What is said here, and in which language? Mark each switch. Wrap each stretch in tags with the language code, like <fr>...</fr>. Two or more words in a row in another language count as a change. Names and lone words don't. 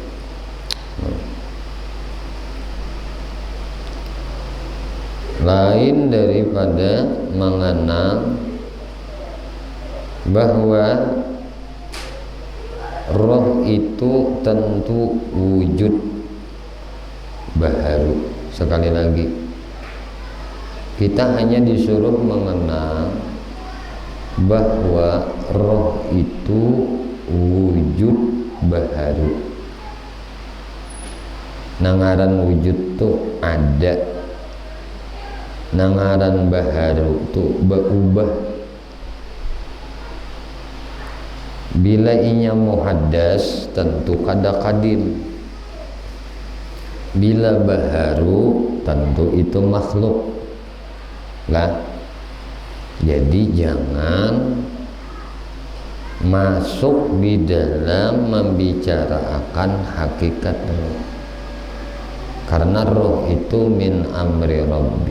<id>Lain daripada mengenal bahwa roh itu tentu wujud baharu. Sekali lagi, kita hanya disuruh mengenal bahwa roh itu wujud baharu.</id> <bjn>Nangaran wujud tu ada, nangaran baharu tu berubah. Bila inya muhaddas tentu kada kadim, bila baharu tentu itu makhluk lah.</bjn> <id>Jadi jangan masuk di dalam membicarakan hakikat roh, karena roh itu</id> <ar>من أمر ربي.</ar>